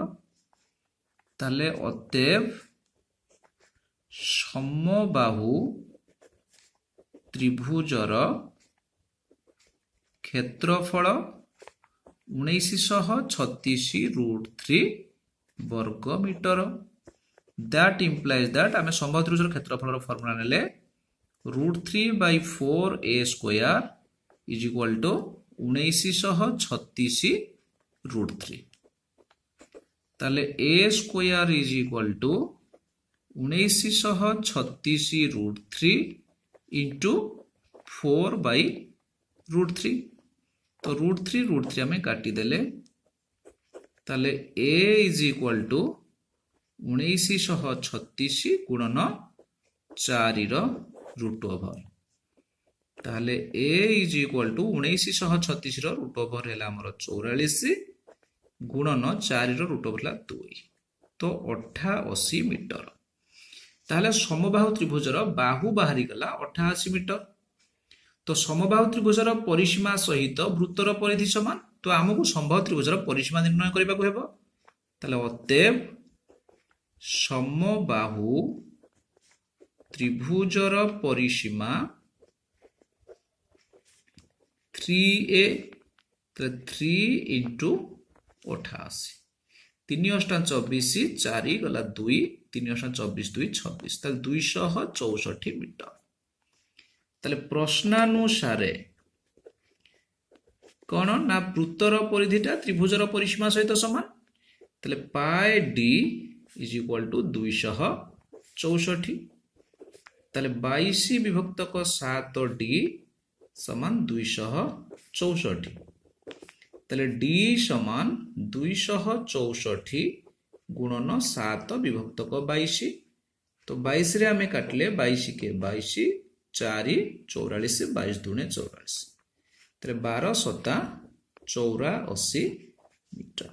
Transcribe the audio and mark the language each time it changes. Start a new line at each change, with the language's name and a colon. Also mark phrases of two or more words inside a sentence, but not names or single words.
Odia: ତାହେଲେ ଅତଏବ ସମବାହୁ ତ୍ରିଭୁଜର କ୍ଷେତ୍ରଫଳ 1936 √3 ବର୍ଗ ମିଟର।
English: That implies that
Odia: ଆମେ ସମବାହୁ ତ୍ରିଭୁଜର କ୍ଷେତ୍ରଫଳର ଫର୍ମୁଲା ନେଲେ √3/4a²
English: is equal to
Odia: 1936 √3। ତାହେଲେ a²
English: is equal to
Odia: 1936 √3 into 4/√3। तो √3 ଆମେ କାଟିଦେଲେ। ତାହେଲେ a
English: is equal to
Odia: 1936 ଗୁଣନ 4 ର
English: root over.
Odia: ତାହେଲେ a
English: is equal to
Odia: 1936 ର
English: root over
Odia: ହେଲା ଆମର 44 ଗୁଣନ 4 ର
English: root over
Odia: ହେଲା 2, ତ 88 ମିଟର। ତାହେଲେ ସମବାହୁ ତ୍ରିଭୁଜର ବାହୁ ବାହାରିଗଲା 88 ମିଟର। ତ ସମବାହୁ ତ୍ରିଭୁଜର ପରିସୀମା ସହିତ ବୃତ୍ତର ପରିଧି ସମାନ। ତ ଆମକୁ ସମବାହୁ ତ୍ରିଭୁଜର ପରିସୀମା ନିର୍ଣ୍ଣୟ କରିବାକୁ ହେବ। ତାହେଲେ ଅତଏବ ସମବାହୁ ତ୍ରିଭୁଜର ପରିସୀମା 3a, 3 into 88, 3 × 24, 4 ଗଲା 2, 3 × 24, 2 26, ତାହେଲେ 264 ମିଟର। ତାହେଲେ ପ୍ରଶ୍ନାନୁସାରେ କ'ଣ ନା ବୃତ୍ତର ପରିଧିଟା ତ୍ରିଭୁଜର ପରିସୀମା ସହିତ ସମାନ। ତାହେଲେ πd
English: is equal to
Odia: 264। ତାହେଲେ 22/7d ସମାନ 264। ତାହେଲେ d ସମାନ 264 ଗୁଣନ 7/22। ତ 22 ରେ ଆମେ କାଟିଲେ 22 କେ 22, 4 44, 22 ଦୁणे 44, ତାହେଲେ 12 7 84 ମିଟର।